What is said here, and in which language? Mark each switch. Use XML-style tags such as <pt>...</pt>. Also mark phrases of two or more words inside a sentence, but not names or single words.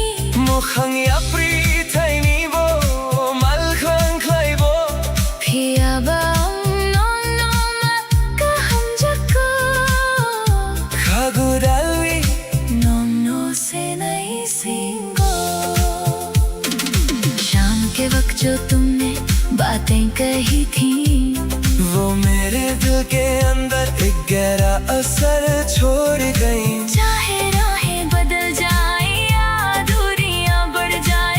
<trp>Mokhang yapri thaini bo malkhang khlaibo phia ba no no ma ka ham jako Khagudalwi no no se nai singo</trp> <hi>शाम के वक्त जो तुमने बातें कही थी वो मेरे दिल के अंदर एक गहरा असर छोड़ गई चाहे राहें बदल जाए या दूरियां बढ़ जाए</hi>